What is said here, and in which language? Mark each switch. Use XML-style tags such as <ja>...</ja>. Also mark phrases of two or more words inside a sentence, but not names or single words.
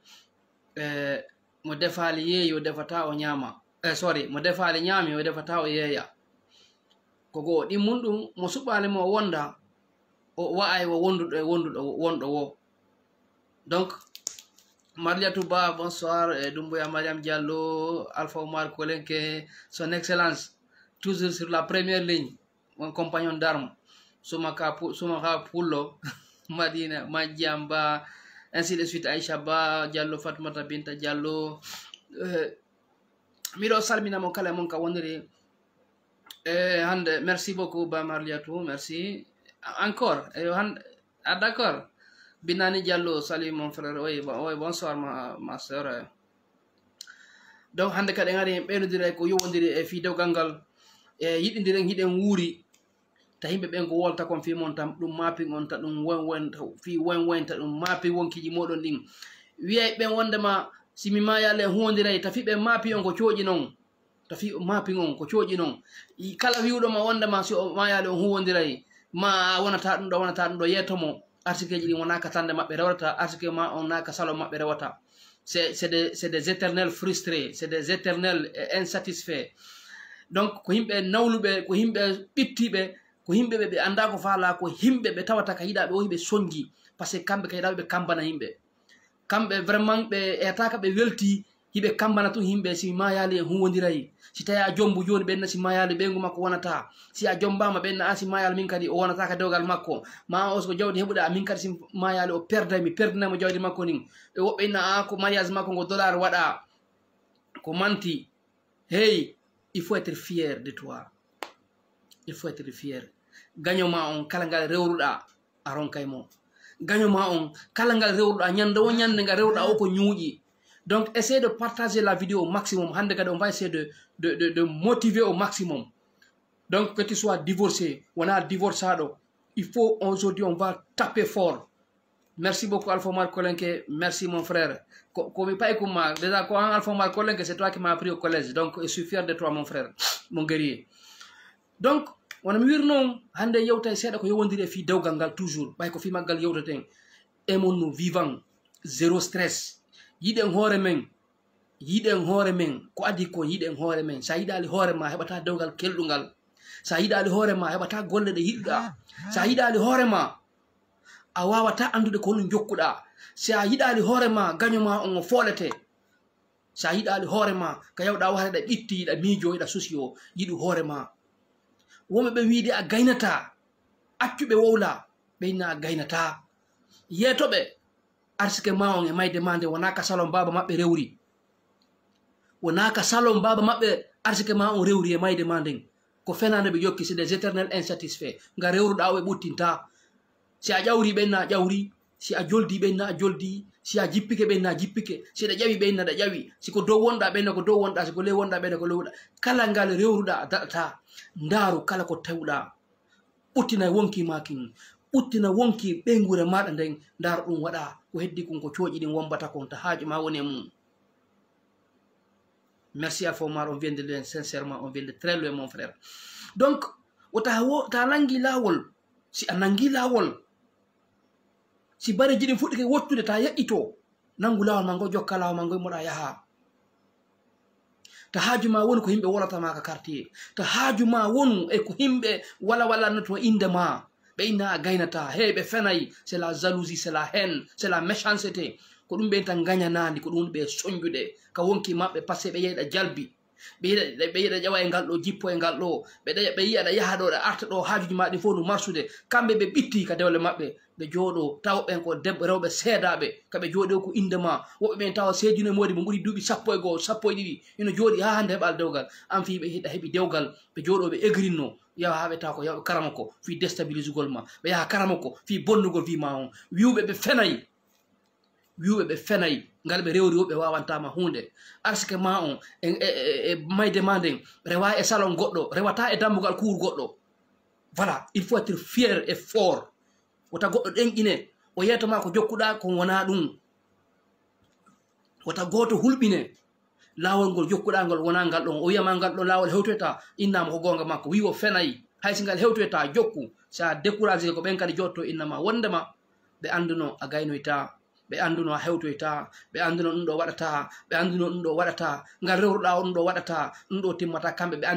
<ff>Mo defali yeeyi o defata o ñama, sorry, mo defali ñami o defata o yeeya. Kogo ɗimmun ɗum mo suɓɓali mo wonda o wa'ay o wonduɗo e wonɗo wo.</ff> <fr>Donc Marliatou Ba, bonsoir. Doumbouya Mariam Diallo, Alpha Omar Kolenke, son excellence, toujours sur la première ligne, mon compagnon d'armes, Soumaka Pullo, Madina Madjamba, ainsi de suite, Aïcha Ba, Diallo, Fatmata Binta Diallo.</fr> <ff>Miro salmina mon kala mon ka wondiri. Hande,</ff> <fr>merci beaucoup Ba Marliatou, merci. Encore, d'accord. Binani Diallo, salut mon frère. Oui, bonsoir ma soeur.</fr> <ff>Donc hande kadi ngari ɓeynodiri ko yowodiri e fi dewgal ngal yiɗidiren hiɗen wuuri ta yimɓe ɓen ko wolta kon fi mon tam ɗum mapping on ta ɗum fi wonta ɗum maapi wonkiji moɗon ɗin wiyay ɓen wondema simi mayale hondiray tafi ɓe maapi on ko cooƴi noon, tafi mapping on ko cooƴi noon. Kala wiwɗoma wondema si o mayale on huwodiray ma wonata ɗum ɗo yettomo article ji ɗi wona ka tande maɓɓe rewata, article ma on naka salon maɓɓe rewata.</ff> <fr>C'est des éternels frustrés, c'est des éternels insatisfaits.</fr> <ff>Donc ko yimɓe nawluɓe, ko yimɓe ɓittiɓe, ko yimɓe ɓe anda ko faala, ko yimɓe ɓe tawata ka yiɗaɓe o yiɓe songi</ff> <fr>par ce que</fr> <ff>kamɓe ka yiɗaɓe ɓe kambana yimɓe. Kamɓe vraiment ɓe etaka ɓe welti hiɓe kambana tun yimɓe si mayali en huwodiray. Si tawi a jombu joni ɓenna si mayali ɓeygu makko wonata, si a jombama ɓenna a si mayali min kadi o wonata ka dewgal makko, ma on siko jawdi heɓuɗa amin kadi si mayali o perdaymi perdinaymo jawdi makko nin. Ɓe woɓɓe inna a ko mariage makko ngo dollar waɗa ko manti.</ff> <fr>Hey, il faut être fier de toi, il faut être fier.</fr> <ff>Gagnoma on kala ngal rewruɗa a ronkaymo, gagnoma on kala ngal rewruɗa ñande o ñande ngal rewruɗa o ko ñuuƴi.</ff> <fr>Donc essayez de partager la vidéo au maximum. On va essayer de motiver au maximum. Donc que tu sois divorcé, on a divorcé, il faut aujourd'hui on va taper fort. Merci beaucoup Alpha Omar Kolenke, merci mon frère. Déjà quand Alpha Omar Kolenke, c'est toi qui m'as appris au collège. Donc je suis fier de toi mon frère, mon guerrier. Donc on a mis non,</fr> <ff>hande yewta seeda ko yowondiri fi dewgal ngal toujours. Bay ko fi maggal yewtaten.</ff> <fr>Aimons nous vivants, zéro stress.</fr> <ff>Yiɗen hoore men ko adi ko yiɗen hoore men. Sa yiɗali hoore ma heɓata dewgal kelɗugal, sa yiɗali hoore ma heɓata golle ɗe yiɗuɗa, sa yiɗali hoore ma a wawata andude ko ɗum jokkuɗa, sa yiɗali hoore ma gagnoma on o foolete, sa yiɗali hoore ma ka yawɗa wahreɗa ɓitti yiɗa miijo yiɗa susio yiɗu hoore ma. Wonɓe ɓe wiide a gaynata, accuɓe wowla ɓe inna a gaynata. Yeetoɓe arsike ma on e mayde mande wona ka salon baba maɓɓe rewri, wona ka salon baba maɓɓe arsike ma on rewri e mayde manden ko fenande ɓe jokki.</ff> <fr>C'est des éternels insatisfaits.</fr> <ff>Nga rewruɗa o ɓe ɓuttinta. Si a ƴawri ɓenna a ƴawri, si a joldi ɓenna a joldi, si a jippike ɓenna a jippike, si ɗa ƴawi ɓenna ɗa ƴawi, siko dow wonɗa ɓenna ko dow wonɗa, siko ley wonɗa ɓenna ko ley wonɗa. Kala ngal rewruɗa a daɗata. Ndaaru kala ko tewɗa, ɓuttina wonki makin, ɓuttina wonki ɓeygure maɗa nden, ndaaru ɗum waɗa ko heddi kon ko cooƴi ɗin wombata kon ta haaju ma woni e mum.</ff> <fr>Merci Alpha Omar, on vient de loin, sincèrement, on vient de très loin mon frère.</fr> <ff>Donc ta nangi lawol, si a nangi lawol, si bareji ɗin fuɗɗike wottude ta yaƴƴito, nangu lawol ma ngo, jokka lawol ma ngo moɗa yaha. Ta haaju ma woni ko yimɓe wolatama ka quartier, ta haaju ma wonu e ko yimɓe wala inde ma, ɓe inna a gaynata. Hey, ɓe fenayi,</ff> <fr>c'est la jalousie, c'est la haine, c'est la méchanceté.</fr> <ff>Ko ɗum ɓe tan gagnanandi, ko ɗum ɓe soñjuɗe ka wonki maɓɓe</ff> <fr>par ce que</fr> <ff>ɓe yeyiɗa jalbi, ɓe yiɗa ƴawa e ngal ɗo, jippo e ngal ɗo, ɓe yiyaɗa yaha ɗo ɗe arta ɗo, haajuji maɗi fof no marsude. Kamɓe ɓe ɓitti ka dewle maɓɓe, ɓe jooɗo taw ɓen ko debbo rewɓe seedaɓe, kaɓe jooɗo ko indema. Woɓɓe ɓen tawa seedino e modi mo ɓuuri duuɓi 1 sappo e ɗiɗi, ino jooɗi ha hande heɓal dewgal. An fi ɓe hiɗa heɓi dewgal, ɓe jooɗo ɓe egrinno, yaha ha ɓe tawa ko yawɓe karama ko fi déstabilisugol ma, ɓe yaha karama ko fi bonnugol fi ma on. Wiwɓe ɓe fenayi, wiwɓe ɓe fenayi ngal ɓe rewri woɓɓe wawantama hunde. Arsike ma on e mayde ma nden rewa e salon goɗɗo, rewata e dambugal kuur goɗɗo.</ff> <fr>voilà il faut être fier et fort</fr> <ff>wota goɗɗo ɗenƴine o yeytoma ko jokkuɗa ko wona ɗum wota goto hulɓine lawol ngol jokkuɗa ngol wona ngal ɗon o wiyama ngal ɗon lawol hewtoyta innama ko gonga makko wi o fenayi haysi ngal hewtoyta jokku sa découragé ko ɓen kadi jotto innama wondema ɓe anduno a gaynoyta ɓe anduno a hewtoyta ɓe anduno ɗum ɗo waɗata ɓe anduno ɗum ɗo waɗata ngal rewruɗa o ɗum ɗo waɗata ɗum ɗo timmata kamɓe ɓe</ff>